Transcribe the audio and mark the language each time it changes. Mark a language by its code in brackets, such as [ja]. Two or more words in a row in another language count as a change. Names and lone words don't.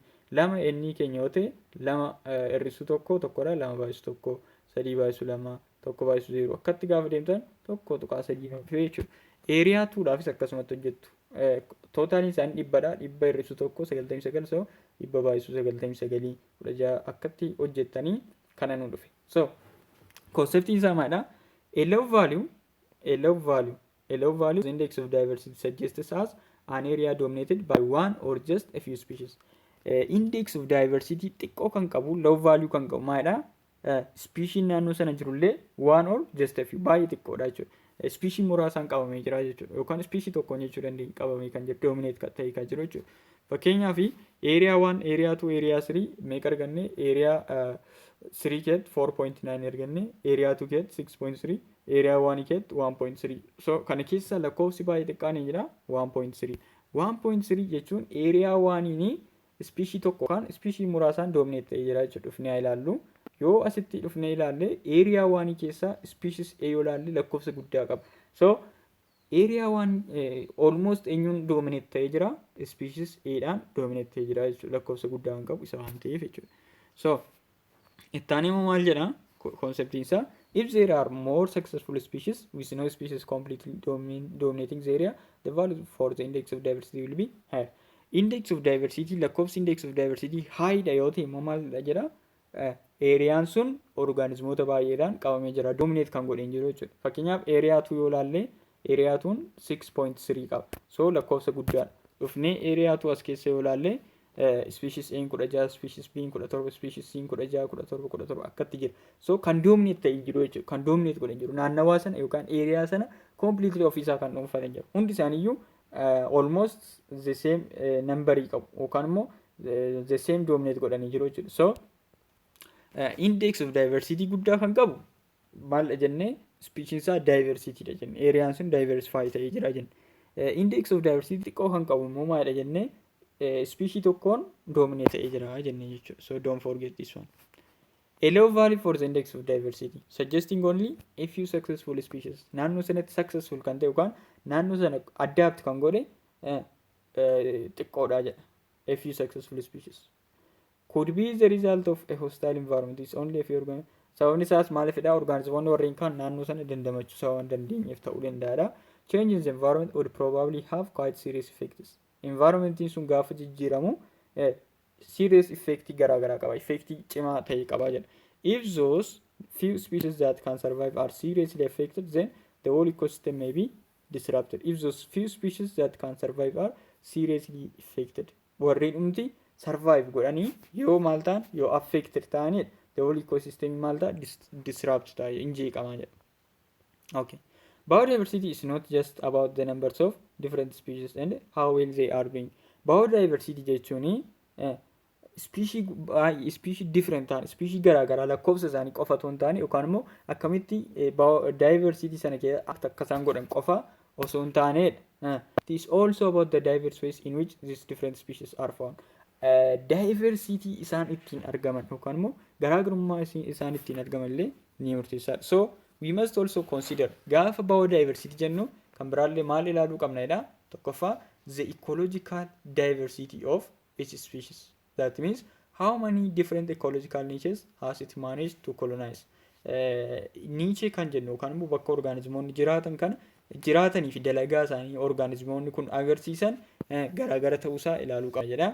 [om] 2 n keenya yoo ta'e 2 hir'isuu tokkodha 2 baay'isuu 1 3 baay'isuu 2 tokko baay'isuu 0 akkatti gaafa deemtan tokko tuqaa 3 jechuudha. Area 2 dhaafis akkasumatti hojjettu. Tootaaliin isaanii dhibbadha. Dhibba hir'isuu tokko 99 so dhibba baay'isuu 99 16 akkatti hojjettanii kana nu dhufe. So conceptiin isaa maalidha? [en] A low value index of diversity suggests as an area dominated by one or just a few species. Index of diversity [om] xiqqoo kan qabu [en] low value [om] kan qabu maalidha? Species naannoo sana jirullee [en] one or just a few [om] baay'ee xiqqoodha jechuudha. Species muraasaan qabamee jira jechuudha. Yookaan species tokkoon jechuu dandeenya qabamee kan jiru dominate ta'ee kan jiru jechuudha. Fakkeenyaaf area 1, area 2, area 3 meeqa arganne? Area 3 keet 4.9 arganne, area 2 keet 6.3, area 1 keet 1.3. So kana keessa lakkoofsi baay'ee xiqqaan jira 1.3. 1.3 jechuun area 1 species tokko kan species muraasaan dominate ta'ee jira jechuudha. Dhufnee ilaallu. Yoo asitti dhufnee ilaalle area 1 keessa species A yoo ilaalle lakkoofsa guddaa qaba. So area 1 almost eenyuun dominate ta'ee jira? Species A dhaan dominate ta'ee jira jechuudha. Lakkoofsa guddaa kan qabu isa waan ta'eef jechuudha. So ittaanee maal jedha? Conceptiin isaa [en] if there are more successful species with no species completely dominating the area, the value for the index of diversity will be higher. Index of diversity [om] lakkoofsi [en] index of diversity [om] high dha yoo ta'e maal jedha? Eriyaan sun organismoota baay'eedhaan qabamee jira. Dominate kan godheen jiru jechuudha. Fakkeenyaaf area 2 yoo ilaalle area 2 6.3 qaba. So lakkoofsa guddaadha. Dhufnee area 2 as keessa yoo ilaalle species A 16, species B 17, species C 16, 17, 17 akkatti jira. So kan dominate ta'ee jiru jechuudha. Kan dominate godheen jiru. Naannawaa sana yookaan area sana completely ofiisaa kan dhuunfatan jiru. Hundi isaaniiyyuu [en] almost the same [om] numberii qabu yookaan immoo [en] the same [om] dominate godhanii jiru jechuudha. So [en] index of diversity [om] guddaa kan qabu maal jennee species isaa diversity dha jenne. Eeriyaan sun diversify ta'ee jira jenne. [en] Index of diversity [om] xiqqoo kan qabu immoo maalidha jennee species tokkoon dominate ta'ee jira jenne jechuudha. [en] So don't forget this one. A low value for the index of diversity, suggesting only a few successful species. [om] Naannoo sanatti successful kan ta'e yookaan naannoo sana adapt kan godhe xiqqoodha jedha. [en] A few successful species. Could be the result of a hostile environment. It's only a few organisms. [om] Sababni isaas maalifidha organizimoonni warreen kaan naannoo sana dandamachuu sababa hin dandeenyeef ta'uu danda'adha. [en] Change in the environment would probably have quite serious effects. [om] Environmentiin sun gaafa jijjiiramu [en] serious effect [om] garaagaraa qaba. Effect cimaa ta'e qaba jedha. [en] If those few species that can survive are seriously affected, then the whole ecosystem may be disrupted. If those few species that can survive are seriously affected, [om] warreen dhumti survive godhanii yoo maal ta'an yoo affected ta'anidha. [en] The whole ecosystem [om] maal ta'a disrupt ta'a injeeqamaa jedha. [en] Okay. Biodiversity is not just about the numbers of different species and how well they are being. [om] Biodiversity jechuun [en] species different [om] ta'an species garaagaraa lakkoofsa isaanii qofa otoo hin taane yookaan immoo akkamitti diversity sana keessa akka isaan godhan qofa osoo hin taanedha. [en] It is also about the diverse ways in which these different species are found. [om] Diversity isaan ittiin argaman yookaan immoo garaagarummaa isaan ittiin argaman illee ni murteessaadha. [en] So we must also consider [om] gaafa biodiversity jennu kan biraallee maal ilaaluu qabna jedha. [en] Tokkoffaa the ecological diversity of each species. That means how many different ecological niches has it managed to colonize. [om] Niche kan jennu yookaan immoo bakka organizimoonni jiraatan kana jiraatanii fi dalagaa isaanii organizimoonni kun agarsiisan garaagara ta'uusaa ilaaluu qabna jedha.